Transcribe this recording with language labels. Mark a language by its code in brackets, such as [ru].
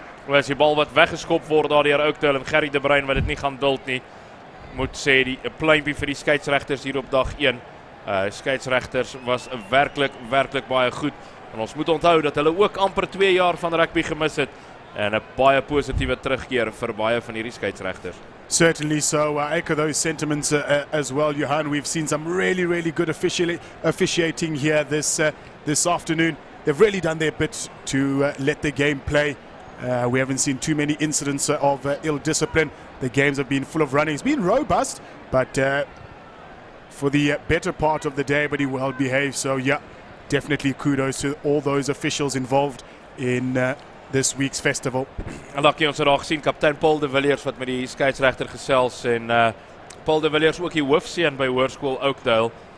[af] As die bal wat weggeskop word daar deur Oakdale en Gerry de Bruin wat dit nie gaan duld nie, moet sê die pluimpie vir die skeieregters hier op dag 1. Skeieregters was werklik baie goed. En ons moet onthou dat hulle ook amper 2 jaar van rugby gemis het en 'n baie positiewe terugkeer vir baie van hierdie skeieregters. [en] Certainly so. I echo those sentiments as well, Johan. We've seen some really good officiating here this afternoon. They've really done their bit to let the game play. We haven't seen too many incidents of ill discipline. The games have been full of running. It's been robust, but for the better part of the day, but he well behaved. So yeah, definitely kudos to all those officials involved in this week's festival. [af] En lucky ons het daar gesien kaptein Paul de Villiers wat met die skeieregter gesels en Paul de Villiers ook die hoofseun by Hoërskool Oakdale.